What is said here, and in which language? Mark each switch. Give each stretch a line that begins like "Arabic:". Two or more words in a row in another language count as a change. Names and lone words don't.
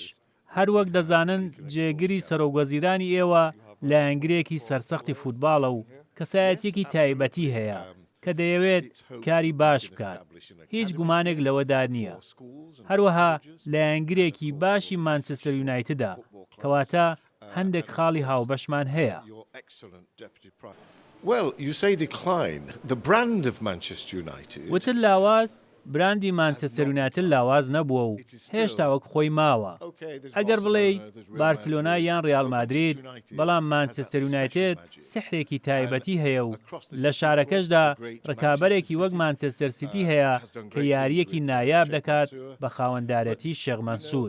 Central Kurdish: هەروەک دەزانن جێگیری سەرۆکوەزیرانی ئێوە لایەنگرێکی سەرسەختی فوتباڵە و کەسایەتێکی تایبەتی هەیە کە دەیەوێت کاری باش بکات. هیچ گومانێک لەوەدا نییە. هەروەها لایەنگرێکی باشی مانچستەر یونایتدە کەواتە هەندێک خاڵی هاوبەشمان هەیە.
English: Well, you say decline. The brand of Manchester United.
Central Kurdish: وتر لاواز براندی مانچستەر یونایتد لاواز نەبووە و هێشتا وەک خۆی ماوە. ئەگەر بڵێ بارسلۆنا یان ڕیال مادرید، بەڵام مانچستەر یونایتد سحرێکی تایبەتی هەیە و لە شارەکەشدا ڕکابەرێکی وەک مانچستەر سیتی هەیە کە یاریەکی نایاب دەکات بە خاوەندارەتی شێخ مەنسوور.